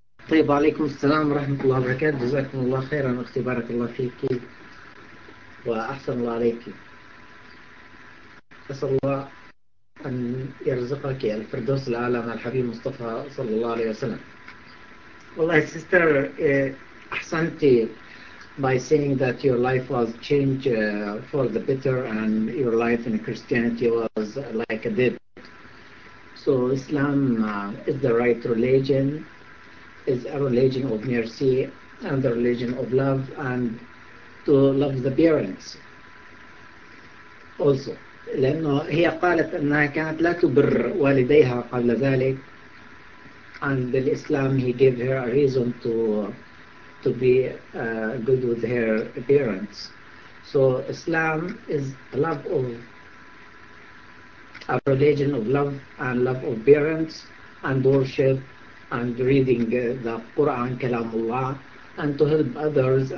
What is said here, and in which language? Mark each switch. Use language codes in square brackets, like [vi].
[ar] طيب عليكم السلام ورحمة الله وبركاته. جزاكم الله خيرا أختي بارك الله فيك وأحسن الله عليك. أسأل الله أن يرزقك الفردوس الأعلى مع الحبيب مصطفى صلى الله عليه وسلم. [en] Well, sister, Ahsanti, by saying that your life was changed for the better and your life in Christianity was like a dead. So Islam is the right religion, is a religion of mercy and a religion of love, and to love the parents also. [ar] لأنه هي قالت أنها كانت لا تبر والديها قبل ذلك. [en] And the Islam, he gave her a reason to be good with her parents. So Islam is love of a religion of love and love of parents and worship and reading the Quran, Kalamullah, and to help others.